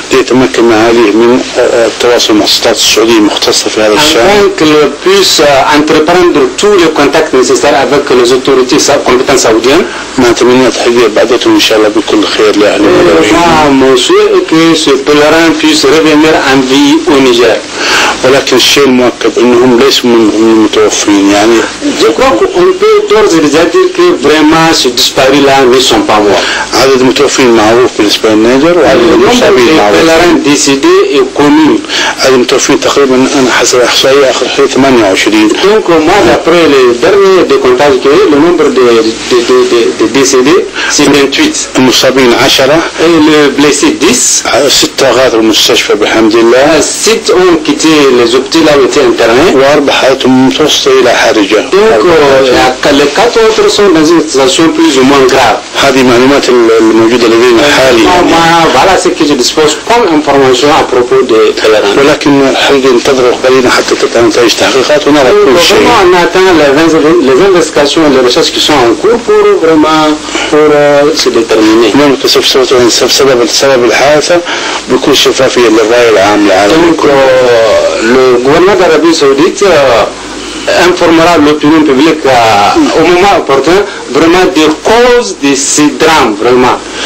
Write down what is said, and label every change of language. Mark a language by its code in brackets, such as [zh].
[ar] ليتمكن معاليه من التواصل مع السلطات السعودية المختصة في هذا الشأن. [fr] Afin qu'il puisse entreprendre tous les contacts nécessaires avec les autorités compétentes saoudiennes. [ar] نتمنى تحقيق بعدتهم إن شاء الله بكل خير لأهل البلد. [fr] Mon souhait est que ce pèlerin puisse revenir en vie au Niger. [ar] ولكن الشيء المؤكد انهم ليسوا من المتوفين يعني. [fr] Je crois qu'on peut d'ores et déjà dire que vraiment ces disparus-là ne sont pas morts. [ar] عدد المتوفين معروف بالنسبة للنيجر وعدد المصابين معروف. [fr] Le décédé est connu. [ar] عدد المتوفين تقريبا أنا حسب إحصائية آخر شيء 28. [fr] Donc moi d'après les derniers décomptages que le nombre de décédés c'est 28. [ar] المصابين 10. [fr] Et le blessé 10. [ar] 6 غادروا المستشفى بحمد الله. [fr] 6 ont quitté les hôpitaux là où étaient internés. [ar] و4 حالتهم متوسطة إلى حرجة. [fr] Donc les 4 autres sont dans une situation plus ou moins grave. [ar] هذه معلومات الموجودة لدينا حاليا. [fr] Voilà ce que je dispose comme information à propos de Pèlerin. [ar] ولكن الحقيقة ننتظر قليلا حتى تطلع نتائج تحقيقات ونرى كل شيء. [fr] On attend les investigations et les recherches qui sont en cours pour vraiment se déterminer. [ar] المملكة سوف تعلن سبب الحادثة بكل شفافية للرأي العام العالمي. [fr] Donc le gouvernement d'Arabie Saoudite informera l'opinion publique au moment opportun vraiment des causes de ces drames vraiment.